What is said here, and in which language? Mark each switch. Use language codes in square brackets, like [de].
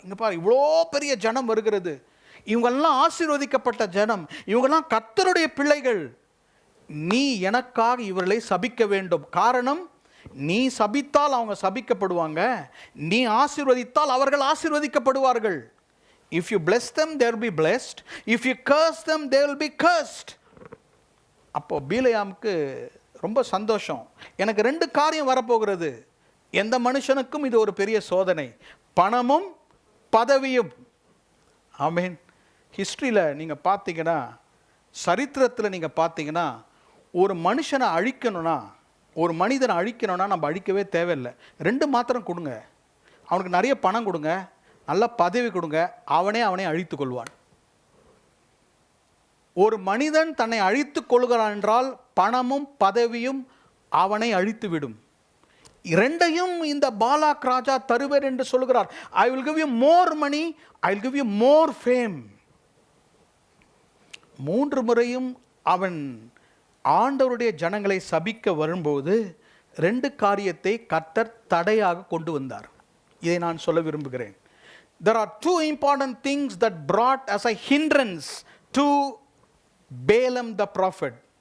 [ta] இங்கே பாரு, இவ்வளோ பெரிய ஜனம் வருகிறது, இவங்கெல்லாம் ஆசீர்வதிக்கப்பட்ட ஜனம், இவங்கெல்லாம் கர்த்தருடைய பிள்ளைகள், நீ எனக்காக இவர்களை சபிக்க வேண்டும். காரணம், நீ சபித்தால் அவங்க சபிக்கப்படுவாங்க, நீ ஆசீர்வதித்தால் அவர்கள் ஆசீர்வதிக்கப்படுவார்கள். [en] If you bless them, they will be blessed. If you curse them, they will be cursed. [ta] அப்போ பீலையாமுக்கு ரொம்ப சந்தோஷம். எனக்கு 2 காரியம் வரப்போகிறது. எந்த மனுஷனுக்கும் இது ஒரு பெரிய சோதனை, பணமும் பதவியும். ஆமென். ஹிஸ்ட்ரியில் நீங்கள் பார்த்தீங்கன்னா, சரித்திரத்தில் நீங்கள் பார்த்தீங்கன்னா, ஒரு மனுஷனை அழிக்கணும்னா, ஒரு மனிதனை அழிக்கணும்னா நம்ம அழிக்கவே தேவையில்லை. 2 மாத்திரம் கொடுங்க, அவனுக்கு நிறைய பணம் கொடுங்க, நல்ல பதவி கொடுங்க, அவனே அழித்து கொள்வான். ஒரு மனிதன் தன்னை அழித்து கொள்கிறான் என்றால் பணமும் பதவியும் அவனை அழித்துவிடும். 2யும் இந்த பாலாக் ராஜா தருவேன் என்று சொல்கிறார். [en] I will give you more money, I will give you more fame. [ta] 3 முறையும் அவன் ஆண்டவருடைய ஜனங்களை சபிக்க வரும்போது 2 காரியத்தை கர்த்தர் தடையாக கொண்டு வந்தார். இதை நான் சொல்ல விரும்புகிறேன். [en] There are 2 important things that brought as a hindrance to Balaam the prophet.